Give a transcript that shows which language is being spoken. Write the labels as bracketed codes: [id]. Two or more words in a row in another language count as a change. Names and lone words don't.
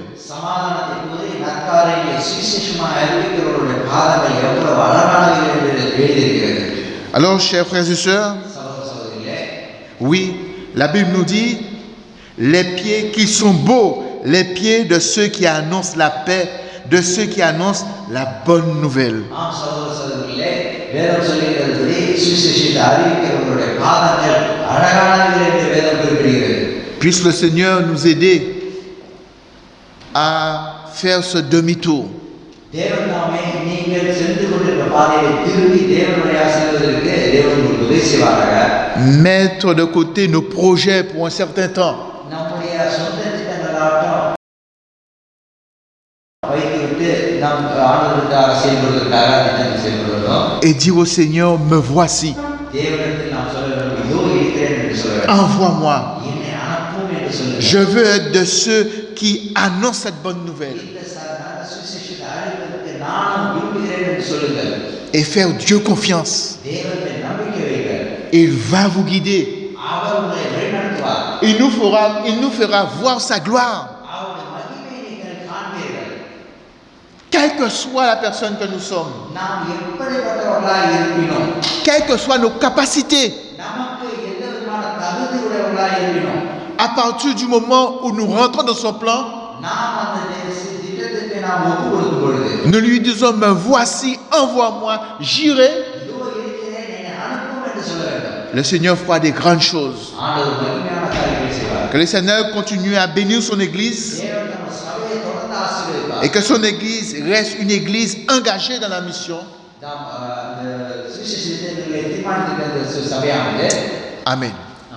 [ta] சமாதானத்தை கூறி நற்காரியங்களை சுவிசேஷமாக அறிவிக்கிறவர்களுடைய பாதங்கள் எவ்வளவு அழகானவை என்று எழுதியிருக்கிறது. [fr] Alors, chers frères et sœurs, [ta] சகோதர சகோதரிகளே, [fr] oui, la Bible nous dit les pieds qui sont beaux, les pieds de ceux qui annoncent la paix, de ceux qui annoncent la bonne nouvelle. [ta] ஆம் சகோதர சகோதரிகளே, வேதம் சொல்லுகிறபடி சுவிசேஷத்தை அறிவிக்கிறவர்களுடைய பாதங்கள் அழகானவை என்று வேதம் குறிப்பிடுகிறது. [fr] Puisse le Seigneur nous aider à faire ce demi-tour. [ta] தேவன் தாமே நீங்கள் சென்று கொண்டிருக்கிற பாதையை திரும்பி தேவனுடைய ஆசீர்வாதத்திற்கு தேவன் உங்களுக்கு உதவி செய்வாராக. [fr] Mettre de côté nos projets pour un certain temps. [ta] நம்முடைய சொந்த திட்டங்களாட்டம் வைத்துவிட்டு நம் ஆண்டவருக்காக செயல்படுவதற்காக திட்டங்கள் செயல்படுவதும் [fr] Et dire au Seigneur, me voici, [ta] தேவனிடத்தில் நாம் சொல்ல வேண்டும், இதோ இருக்கிறேன் என்று சொல்ல வேண்டும். [fr] envoie-moi. [ta] என்னை அனுப்பும் என்று சொல்லுங்கள். [fr] Je veux être de ceux qui annoncent cette bonne nouvelle [ta] இந்த நல்ல சுவிசேஷத்தை அறிவிப்பதற்கு நானும் விரும்புகிறேன் என்று சொல்லுங்கள். [fr] et faire Dieu confiance. [ta] தேவனில் நம்பிக்கை வைங்கள். [fr] Il va vous guider. [ta] அவர் உங்களை வழிநடத்துவார். [fr] Il nous fera voir sa gloire. [ta] அவருடைய மகிமையை நீங்கள் காண்பீர்கள். [fr] Quelle que soit la personne que nous sommes, [ta] நாம் எப்படிப்பட்டவர்களாக இருப்பினோம், [fr] quelles que soient nos capacités, [ta] நமக்கு எந்த விதமான தகுதி உடையவர்களாக இருப்பினோம், [fr] à partir du moment où nous rentrons dans son plan, [ta] நாம் அந்த திட்டத்திற்கு நாம் ஒப்பு கொடுக்கும் பொழுது [fr] nous lui disons, me voici, envoie-moi, j'irai. [ta] இதோ இருக்கிறேன், என்னை அனுப்பும் என்று சொல்ல வேண்டும். [fr] Le Seigneur fera des grandes choses. [ta] ஆண்டவர் மகிமையான காரியங்களை செய்வார். [fr] Que le Seigneur continue à bénir son Église [ta] தேவன் நம்ம சபையை தொடர்ந்து ஆசீர்வதிப்பார். [fr] et que son Église reste une Église engagée dans la mission. [ta] நாம் சுவிசேஷ திட்டங்களை தீர்மானிக்கிற சபையானது Amen.